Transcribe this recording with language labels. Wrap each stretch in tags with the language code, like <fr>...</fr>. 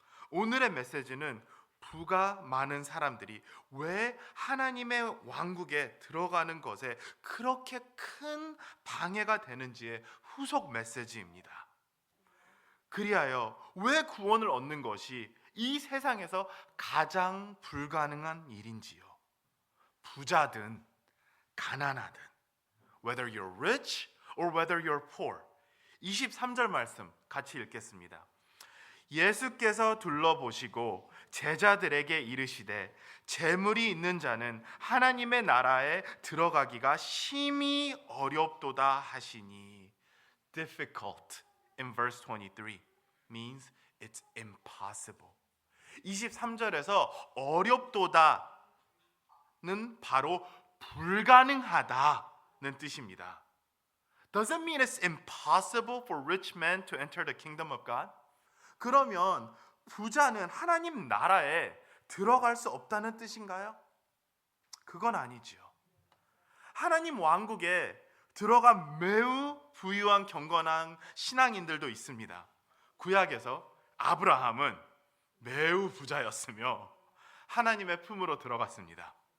<ko>오늘의 메시지는 부가 많은 사람들이 왜 하나님의 왕국에 들어가는 것에 그렇게 큰 방해가 되는지의 후속 메시지입니다. 그리하여 왜 구원을 얻는 것이 이 세상에서 가장 불가능한 일인지요. 부자든 가난하든,</ko> <en>whether you're rich or whether you're poor.</en> <ko>23절 말씀 같이 읽겠습니다. 예수께서 둘러보시고 제자들에게 이르시되 재물이 있는 자는 하나님의 나라에 들어가기가 심히 어렵도다 하시니.</ko> <en>Difficult in verse 23 means it's impossible.</en> <ko>23절에서 어렵도다는 바로 불가능하다는 뜻입니다.</ko> <en>Does it mean it's impossible for rich men to enter the kingdom of God?</en> <ko>그러면 부자는 하나님 나라에 들어갈 수 없다는 뜻인가요? 그건 아니지요. 하나님 왕국에 들어간 매우 부유한 경건한 신앙인들도 있습니다. 구약에서 아브라함은 매우 부자였으며 하나님의 품으로 들어갔습니다.</ko>